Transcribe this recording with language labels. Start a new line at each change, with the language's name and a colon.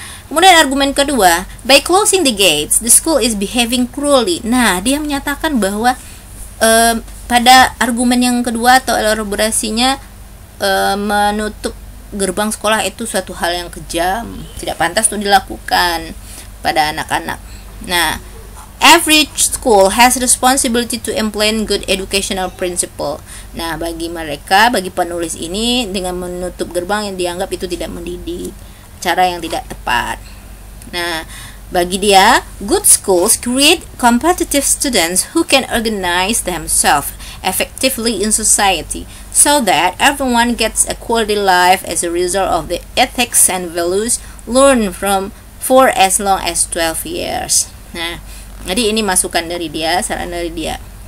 Indonesian: Kemudian argumen kedua,
English: by closing the gates, the school is behaving cruelly.
Indonesian: Nah, dia menyatakan bahwa pada argumen yang kedua atau elaborasinya, menutup gerbang sekolah itu suatu hal yang kejam, tidak pantas untuk dilakukan pada anak-anak.
English: Nah, every school has responsibility to implement good educational principle.
Indonesian: Nah, bagi penulis ini, dengan menutup gerbang yang dianggap itu tidak mendidik, cara yang tidak tepat. Nah, bagi dia,
English: good schools create competitive students who can organize themselves effectively in society, so that everyone gets a quality life as a result of the ethics and values learned for as long as 12 years.
Indonesian: Nah, jadi ini masukan dari dia, saran dari dia.